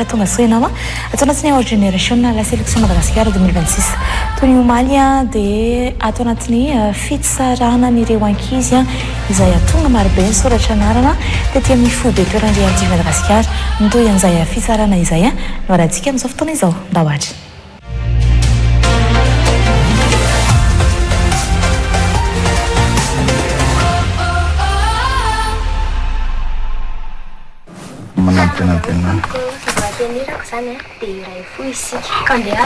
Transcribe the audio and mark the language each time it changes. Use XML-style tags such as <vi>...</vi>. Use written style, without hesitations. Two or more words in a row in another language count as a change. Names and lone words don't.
<mg>tonga sao ianao atao anatin'ny Our Generation la sélection Madagasikara 2026 toy ny omaly dia atao anatin'ny fitsarana n'ireo ankizy izay atonga marobe ny soratra anarana dia tia amin'ny fody toeran'ny Real TV Madagasikara mitoy an'izay fitsarana izay no arahantsika amin'izao fotoana izao mba hoatra Vatenirako zany dia iray fo isika kandeara</mg>